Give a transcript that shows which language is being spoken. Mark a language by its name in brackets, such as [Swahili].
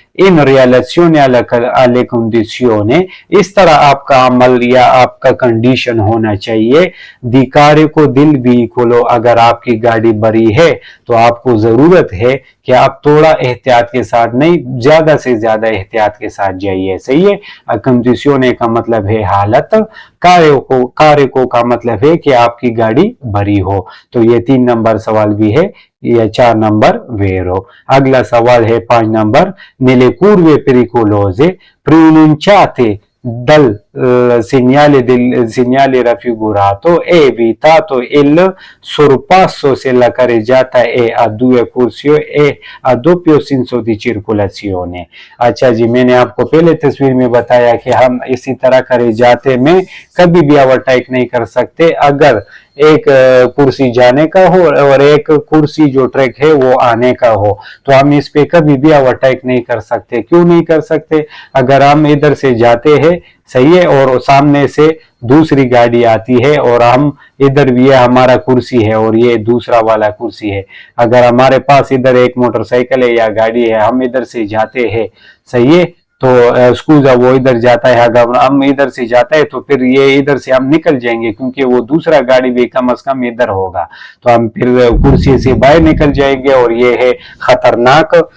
[Hindi] In relation [Italian] alle condizioni, [Hindi] इस तरह आपका अमल या आपका कंडीशन होना चाहिए, दिकारे को दिल व्हीकलो, अगर आपकी गाड़ी बड़ी है तो आपको जरूरत है कि आप थोड़ा एहतियात के साथ नहीं, ज्यादा से ज्यादा एहतियात के साथ जाइए, सही है। कंडीशन का मतलब है हालत, कार्य को का मतलब है कि आपकी गाड़ी बड़ी हो। तो ये 3 नंबर सवाल भी है, या 4 नंबर वेरो। अगला सवाल है 5 number, [Italian] nelle curve pericolose pronunciate dal segnale raffigurato è evitato il sorpasso se la carreggiata è a 2 corsie e a doppio senso di circolazione। [Hindi] अच्छा जी, मैंने आपको पहले तस्वीर में बताया कि हम इसी तरह carreggiate में कभी भी ओवरटेक नहीं कर सकते, अगर एक कुर्सी जाने का हो और एक कुर्सी जो ट्रैक है वो आने का हो, तो हम इस पे कभी भी ओवरटेक नहीं कर सकते। क्यों नहीं कर सकते? अगर हम इधर से जाते हैं, सही है, और सामने से दूसरी गाड़ी आती है और हम इधर भी, ये हमारा कुर्सी है और ये दूसरा वाला कुर्सी है, अगर हमारे पास इधर एक मोटरसाइकिल है या गाड़ी है, हम इधर से जाते हैं, सही है, तो स्कूजा वो इधर जाता है, अगर हम इधर से जाता है तो फिर ये इधर से हम निकल जाएंगे, क्योंकि वो दूसरा गाड़ी भी कम से कम इधर होगा, तो हम फिर कुर्सी से बाहर निकल जाएंगे और ये है खतरनाक।